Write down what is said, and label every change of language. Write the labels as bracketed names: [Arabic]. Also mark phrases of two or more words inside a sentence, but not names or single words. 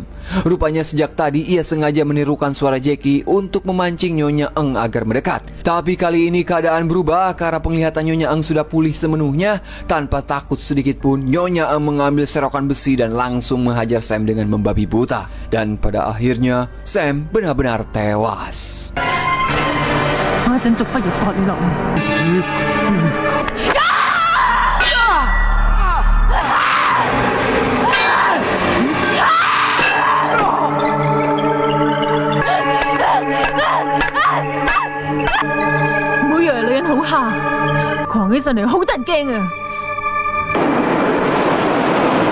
[Indonesian] Rupanya sejak tadi ia sengaja menirukan suara Jackie untuk memancing Nyonya Eng agar mendekat. Tapi kali ini keadaan berubah karena penglihatan Nyonya Eng sudah pulih semenuhnya. Tanpa takut sedikit pun, Nyonya Eng mengambil serokan besi dan langsung menghajar Sam dengan membabi buta. Dan pada akhirnya, Sam benar-benar tewas. [Cantonese] 我一陣逐忽要割你落嚟。唔好以為女人好蝦，狂起上嚟好得人驚啊！